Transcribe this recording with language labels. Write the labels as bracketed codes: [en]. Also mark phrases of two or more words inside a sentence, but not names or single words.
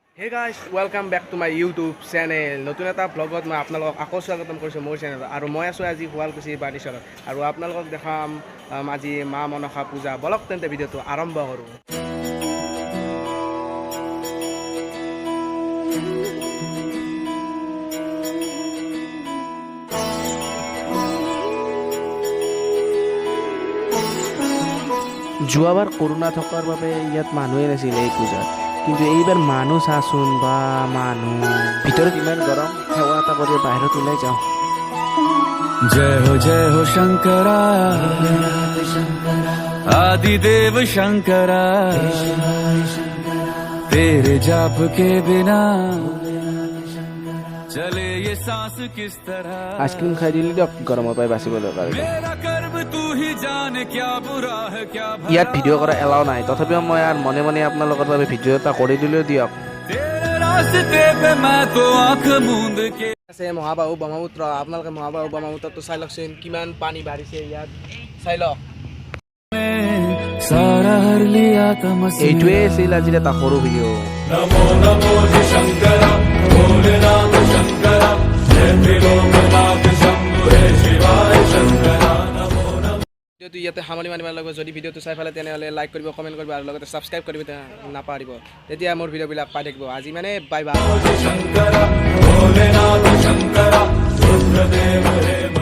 [en] guys, welcome back to my YouTube channel. [as] নতুন এটা ব্লগত মই আপোনালোকক আকৌ স্বাগতম কৰিছো মোৰ চেনেলত আৰু মই আছো আজি শুৱালকুছি বাণীচৰত আৰু আপোনালোকক দেখাম আজি মা মনসা পূজা বলক তেন্তে ভিডিওটো আৰম্ভ কৰো যোৱাবাৰ কৰোনা থকাৰ বাবে ইয়াত মানুহে নাছিল এই পূজাত কিন্তু এইবাৰ মানুহ চাচোন বা মানুহ ভিতৰত ইমান গৰম সেৱা এটা কৰি বাহিৰত ওলাই যাওঁ [hi] जय हो शंकरा आदिदेव शंकरा तेरे जाप के बिना चले ये सांस किस तरह [as] আইসক্রিম খাই দিলি দিয়ক গৰমৰ পৰা বাচিবলৈ কাৰণে [hi] मेरा कर्म तू ही जाने क्या बुरा है क्या भला [as] ইয়াত ভিডিঅ' কৰা এলাও নাই তথাপিও মই আৰু মনে মনে আপোনালোকৰ বাবে ভিডিঅ' এটা কৰি দিলেও দিয়ক [hi] तेरे रास्ते पे मैं तो आंख मूंद के [as] আছে মহাবাহু ব্ৰহ্মপুত্ৰ আপোনালোকে মহাবাহু ব্ৰহ্মপুত্ৰটো চাই লওকচোন কিমান পানী বাঢ়িছে ইয়াত চাই লওক [hi] सारा हर लिया तमस्या [as] এইটোৱে আছিল আজিৰ এটা সৰু ভিডিঅ' [hi] नमो नमो शंकर भोलेनाथ शंकर जय त्रिलोकनाथ शंभु हे शिवाय शंकर नमो नमो [as] ভিডিঅ'টো ইয়াতে সামৰি মাৰিব লাগিব যদি ভিডিঅ'টো চাই পেলাই তেনেহ'লে লাইক কৰিব কমেণ্ট কৰিব আৰু লগতে ছাবস্ক্ৰাইব কৰিব নাপাহৰিব তেতিয়া মোৰ ভিডিঅ'বিলাক পাই থাকিব আজি মানে [en] bye bye [hi] शंकर भोलेनाथ शंकर रुद्रदेव हे